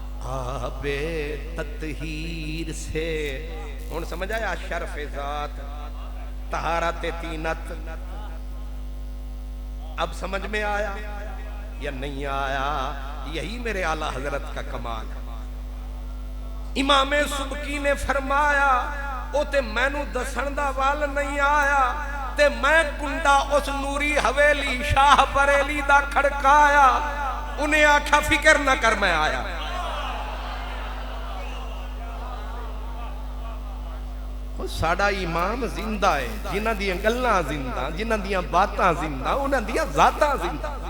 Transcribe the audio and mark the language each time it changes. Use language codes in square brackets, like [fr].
[pa] آب تطہیر سے ہن سمجھ آیا شرف ذات، طہارت تینت. [ur] اب سمجھ میں آیا یا نہیں آیا؟ یہی میرے اعلیٰ حضرت کا کمال ہے. امام سبکی نے فرمایا [pa] او تے مینوں دسن دا وال نہیں آیا، تے میں کنڈا اس نوری حویلی شاہ بریلی دا کھڑکایا. انہیں آکھا فکر نہ کر میں آیا. ساڑا امام زندہ ہے، جنہ دیاں گلاں زندہ، جنہ دیاں باتاں زندہ، انہ دیاں ذاتاں زندہ.